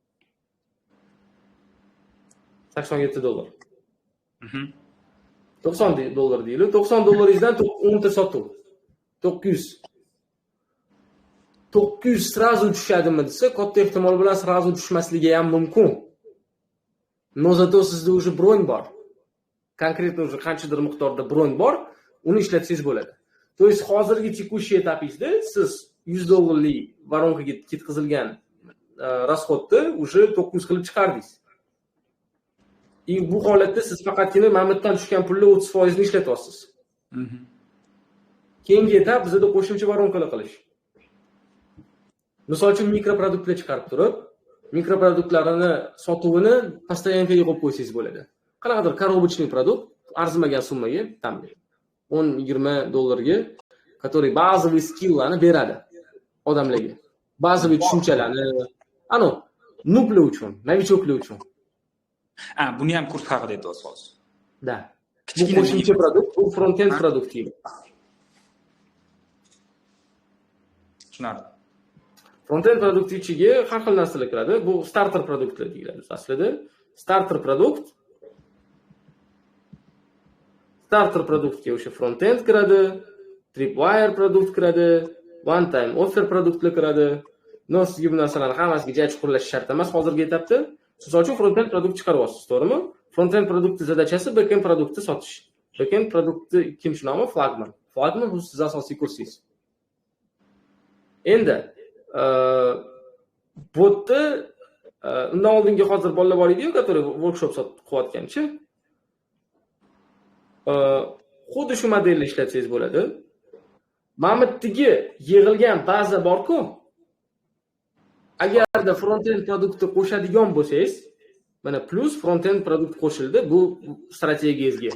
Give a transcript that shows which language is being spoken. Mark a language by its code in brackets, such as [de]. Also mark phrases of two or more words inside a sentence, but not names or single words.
[uz] $87. $90 deylik. $90 10 ta sotuv. 900. 900 srazu tushadimi desa, katta ehtimol bilan srazu tushmasligi ham mumkin. [ru] Но зато [uz] sizda уже bron bor. Konkretno уже qanchadir miqdorda bron bor, uni ishlatsangiz bo'ladi. [ru] То есть [uz] hozirgi tekushий etapingizda siz $100 воронkaga ketkazilgan расходni уже 900 qilib chiqardingiz. И bu holatda siz faqatgina mamutdan tushgan pulni 30% ni ishlatyapsiz. Keyingi etap bizda qo'shimcha воронkalar qilish. Misol uchun mikroproduktlar chiqarib turib, mikroproduktlarini sotuvini постоянкаga qo'yib qo'ysangiz bo'ladi. Qanaqadir коробочный produkt arzimagan summaga, там $10-20 ga, [ru] который базовый [uz] skilllarni beradi. odamlarga. Ba'zi bir tushunchalarni, ano, nublar uchun, novichoklar uchun. Buni ham kurs haqida aytyapsiz hozir. Da. Bu qo'shimcha produkt, bu front-end produkt deydi. Tushunarli. Front-end produkt ichiga har xil narsalar kiradi. Bu starter produktlar deyiladi aslida. Starter produktga o'sha front-end kiradi, tripwire produkt kiradi, [en] one time offer [uz] produktlar kiradi. Sizga bu narsalarni hammasiga joy chuqurlash shart emas hozirgi etapda. Misol uchun front-end produkt chiqaryapsiz, to'g'rimi? Front-end produktning zadachasi back-end produktni sotish. Back-end produktni ikkinchi nomi flagman. Flagman bu siz asosiy kursingiz. Endi botni undan oldingi hozir bolalar bor edi-ku, который workshop qilayotganchi. Xuddi shu modelni ishlatsangiz bo'ladi. Mana bu yerga yig'ilgan baza bor-ku. Agarda front-end produktni qo'shadigan bo'lsangiz, mana plus front-end produkt qo'shildi, bu strategiyangizga.